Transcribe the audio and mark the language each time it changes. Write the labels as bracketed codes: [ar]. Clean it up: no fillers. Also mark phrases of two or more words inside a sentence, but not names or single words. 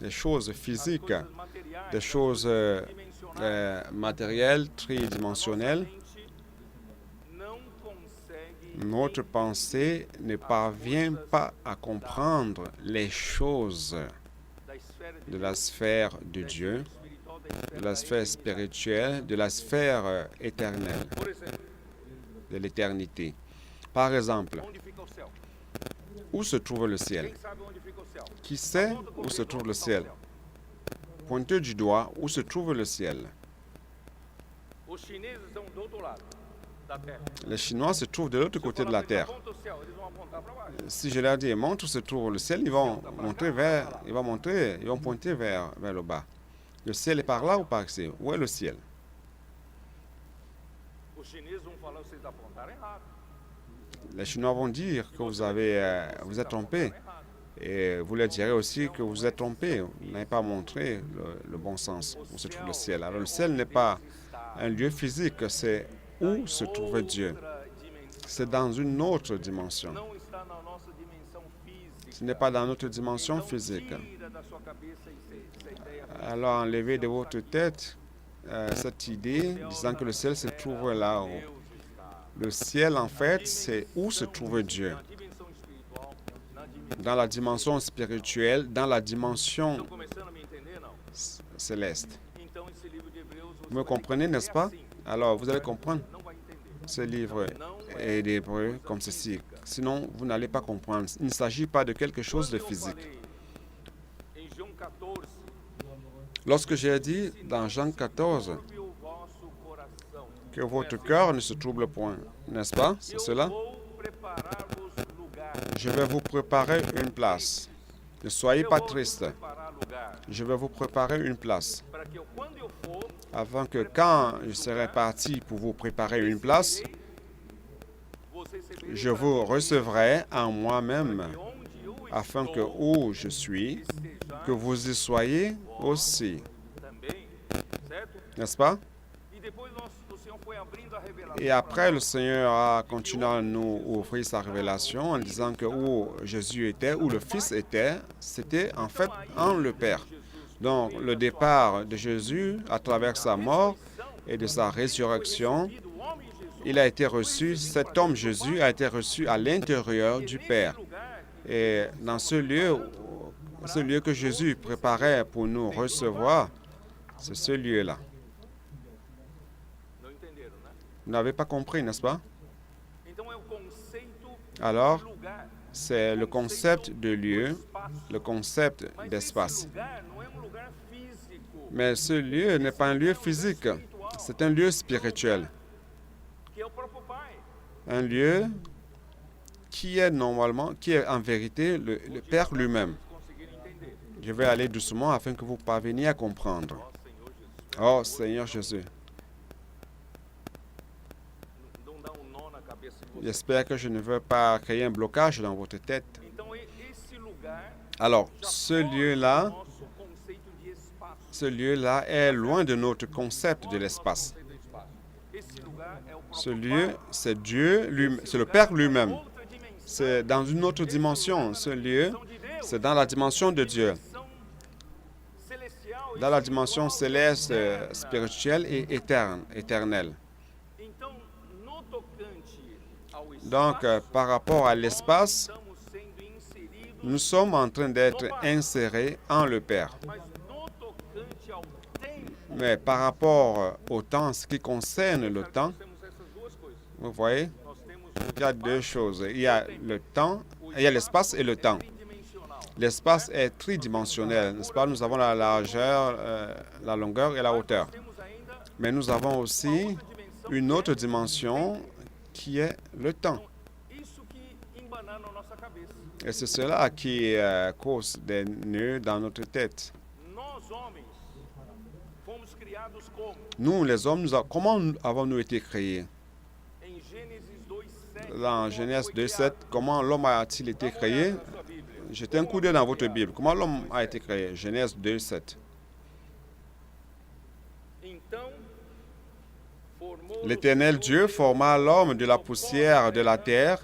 [fr] les choses physiques, [pt] coisas materiais, [fr] des choses [pt] dimensionais, [fr] matérielles, tridimensionnelles, [pt] não consegue [fr] notre pensée ne parvient pas à comprendre les choses [pt] da esfera de [fr] de la sphère de Dieu, [pt] espiritual, da [fr] de la sphère spirituelle, de la sphère éternelle, [pt] Por exemplo, [fr] de l'éternité. Par exemple, [pt] onde fica o céu? [fr] où se trouve le ciel? [pt] Quem sabe onde fica o céu? [fr] Qui sait [pt] Aponta [fr] où [pt] comigo [fr] se trouve [pt] onde [fr] le [pt] está o [fr] ciel? [pt] céu. [fr] Pointez du doigt où se trouve le ciel. [pt] Os chineses estão do outro lado da Terra. [fr] Les Chinois se trouvent de l'autre [pt] Se eu [fr] côté de [pt] falar [fr] la [pt] pra eles, [fr] terre. [pt] aponta o céu, eles vão apontar para baixo. [fr] Si je leur dis montre où se trouve le ciel, ils vont pointer vers le bas. Le ciel est par là ou par ici? Où est le ciel? [pt] Os chineses vão falar, vocês apontaram errado. [fr] Les Chinois vont dire que vous êtes trompé. Et vous leur direz aussi que vous êtes trompé. Vous n'avez pas montré le bon sens où se trouve le ciel. Alors le ciel n'est pas un lieu physique, c'est où se trouve Dieu. [pt] Outra dimensão. [fr] C'est dans une autre dimension. [pt] Não está na nossa dimensão física. [fr] Ce n'est pas dans notre dimension [pt] Então, [fr] physique. [pt] tira da sua cabeça essa ideia. [fr] Alors enlevez de votre tête cette idée disant que le ciel se trouve là-haut. [pt] Deus está. [fr] Le ciel, en fait, c'est où se trouve Dieu. [pt] Na dimensão espiritual, na dimensão. [fr] Dans la dimension spirituelle, dans la dimension [pt] Estão começando a me entender, não? [fr] céleste. [pt] Então esse livro de Hebreus você [fr] Vous me [pt] vai [fr] comprenez, [pt] entender [fr] n'est-ce pas? [pt] assim. [fr] Alors, vous allez comprendre [pt] Não vai entender. [fr] ce livre est d'Hébreu comme ceci. Sinon, vous n'allez pas comprendre. Il ne s'agit pas de quelque chose de [pt] Quando eu [fr] physique. [pt] falei em João 14, [fr] Lorsque j'ai dit dans Jean 14 [pt] turbe o vosso coração. [fr] que votre cœur ne se trouble point, n'est-ce pas? C'est [pt] Eu [fr] cela? [pt] vou preparar-vos lugar. [fr] Je vais vous préparer une place. Ne soyez [pt] Eu [fr] pas [pt] vou te [fr] triste. [pt] preparar lugar [fr] Je vais vous préparer une place. [pt] para que quando eu for, [fr] Afin que quand je serai parti pour vous préparer une place, [pt] você receberá [fr] je vous recevrai en moi-même, [pt] onde eu [fr] afin que [pt] estou, [fr] où je suis, que [pt] estejais [fr] vous y soyez aussi. [pt] também, certo? [fr] N'est-ce pas? [pt] E depois o Senhor foi abrindo a revelação. [fr] Et après, le Seigneur a continué à nous ouvrir sa révélation en disant que où Jésus était, où le Fils était, c'était en fait en le Père. Donc, le départ de Jésus à travers sa mort et de sa résurrection, [pt] Do homem Jesus, [fr] il a été reçu, cet homme Jésus a été reçu à l'intérieur du Père. [pt] lugar [fr] Et dans ce lieu que Jésus préparait pour nous recevoir, c'est ce lieu-là. [pt] não entenderam, né? [fr] Vous n'avez pas compris, n'est-ce pas? [pt] Então é o conceito [fr] Alors, [pt] de lugar, [fr] c'est le concept de lieu, [pt] espaço. [fr] le concept [pt] Mas [fr] d'espace. [pt] esse lugar não é lugar físico, [fr] Mais ce lieu n'est pas un lieu physique, c'est un lieu spirituel. [pt] que é o próprio Pai. [fr] Un lieu qui est en vérité le Père lui-même. [pt] Conseguirem entender. [fr] Je vais aller doucement afin que vous parveniez à comprendre. [pt] Ó Senhor Jesus, [fr] Oh Seigneur Jésus, [pt] não dá nó na cabeça de vocês. [fr] j'espère que je ne veux pas créer un blocage dans votre tête. [pt] Então esse lugar [fr] Alors, [pt] já [fr] ce [pt] foge do [fr] lieu-là, [pt] nosso conceito de espaço. [fr] ce lieu-là est loin de notre concept de l'espace. [pt] Conceito de espaço. Esse lugar é o próprio [fr] Ce lieu, [pt] Pai. [fr] c'est Dieu, c'est le [pt] Lugar [fr] Père [pt] é [fr] lui-même. [pt] outra dimensão. [fr] C'est dans une autre dimension. Ce lieu, c'est dans la dimension de Dieu, [pt] Dimensão celestial e [fr] dans la [pt] espiritual [fr] dimension [pt] e [fr] céleste, [pt] eterna. [fr] spirituelle et éternelle. [pt] Então, no tocante ao [fr] Donc, [pt] espaço, [fr] par rapport à l'espace, [pt] estamos sendo inseridos, [fr] nous sommes en train d'être insérés en le Père. [pt] mas no tocante ao tempo, [fr] Mais par rapport au temps, ce qui concerne le temps, [pt] nós temos essas duas coisas. [fr] vous voyez, [pt] Nós temos [fr] il y a deux choses. Il y a le temps, il y a l'espace et le temps. [pt] tridimensional. [fr] L'espace est tridimensionnel, n'est-ce pas? Nous avons la largeur, la longueur et la hauteur. [pt] Temos ainda [fr] Mais nous avons aussi [pt] outra dimensão. [fr] une autre dimension qui est le temps. [pt] Isso que embanana na nossa cabeça. [fr] Et c'est cela qui cause des nœuds dans notre tête. [pt] Nós homens fomos criados como? [fr] Nous, les hommes, comment avons-nous été créés? [pt] Em Gênesis 2:7. [fr] Dans Genèse 2.7, comment l'homme a-t-il été créé? jetez un coup d'œil dans votre Bible. Comment l'homme a été créé? Genèse 2, 7. L'Éternel Dieu forma l'homme de la poussière de la terre.